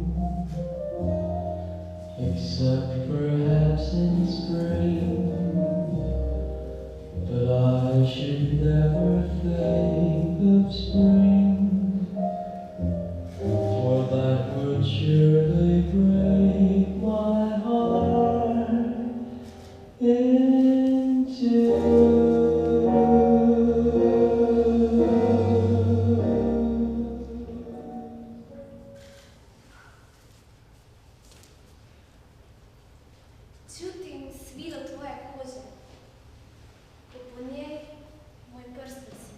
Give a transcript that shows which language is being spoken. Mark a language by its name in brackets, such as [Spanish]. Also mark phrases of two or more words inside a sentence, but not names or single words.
[English] Except perhaps in spring, but I should never think of spring, for that would surely break my heart in two. [Slovenian] Čutim svilo tvoje kože, ko po njej moj prst visi.